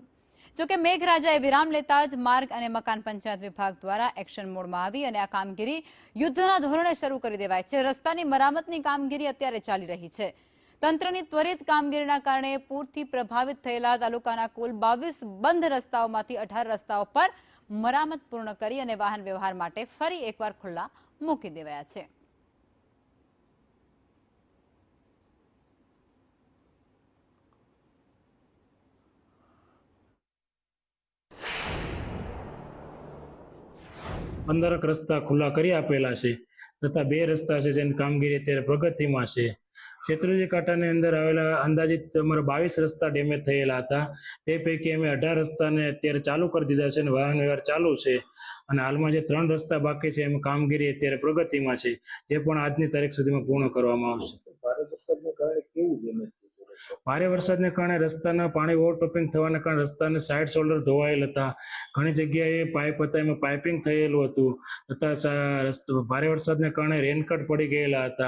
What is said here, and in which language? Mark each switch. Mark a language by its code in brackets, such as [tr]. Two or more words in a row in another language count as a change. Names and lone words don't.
[gu] જો કે મેઘરાજાએ વિરામ લેતા જ માર્ગ અને મકાન પંચાયત વિભાગ દ્વારા એક્શન મોડમાં આવી અને આ કામગીરી યુદ્ધના ધોરણે શરૂ કરી દેવાઈ છે। રસ્તાની મરામતની કામગીરી અત્યારે ચાલી રહી છે। તંત્રની ત્વરિત કામગીરીના કારણે પૂરથી પ્રભાવિત થયેલા તાલુકાના કુલ 22 બંધ રસ્તાઓમાંથી 18 રસ્તાઓ પર મરામત પૂર્ણ કરી અને વાહન વ્યવહાર માટે ફરી એકવાર ખુલ્લા મૂકી દેવાયા છે। પંદરક રસ્તા ખુલ્લા કરી આપેલા છે તથા 2 રસ્તા છે જેની કામગીરી અત્યારે પ્રગતિમાં છે। શેત્રુંજી કાંઠાની અંદર આવેલા અંદાજિત અમારા 22 રસ્તા ડેમેજ થયેલા હતા તે પૈકી અમે 18 રસ્તાને અત્યારે ચાલુ કર દીધા છે અને વાહન વ્યવહાર ચાલુ છે અને હાલમાં જે 3 રસ્તા બાકી છે એમાં કામગીરી અત્યારે પ્રગતિમાં છે જે પણ આજની તારીખ સુધીમાં પૂર્ણ કરવામાં આવશે। ભારે વરસાદને કારણે કેવું ડેમેજ ભારે વરસાદને કારણે રસ્તાના પાણી ઓવરટોપિંગ થવાને કારણે રસ્તાને [en] side shoulder [gu] ધોવાયેલ હતા। ઘણી જગ્યાએ પાઇપ હતા એમાં પાઇપિંગ થયેલું હતું તથા ભારે વરસાદને કારણે રેનકટ પડી ગયેલા હતા।